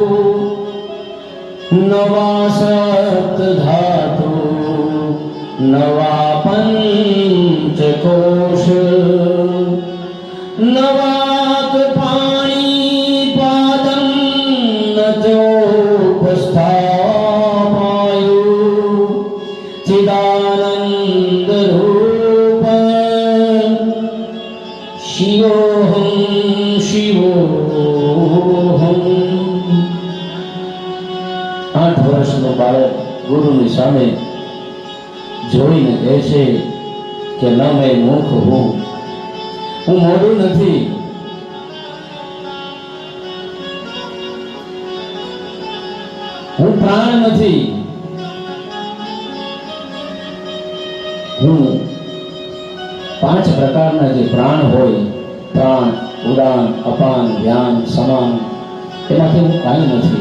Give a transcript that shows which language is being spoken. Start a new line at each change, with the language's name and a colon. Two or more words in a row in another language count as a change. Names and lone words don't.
Sanskrit: ન વા સપ્ત ધાતુ ન વા પંચ કોશ ન વા પાણી પાદમ ન ચોપસ્થાપાયુ चिदानंद रूप शिवोऽहं शिवोऽहं।
Gujarati: 8 વર્ષનો બાળક ગુરુની સામે જોઈને કહે છે કે
Sanskrit: ન મેં મુખ
Gujarati: હું મોઢું નથી, હું પ્રાણ નથી, હું 5 પ્રકારના જે પ્રાણ હોય, પ્રાણ, ઉડાન, અપાન, ધ્યાન, સમાન, એમાંથી હું કાંઈ નથી.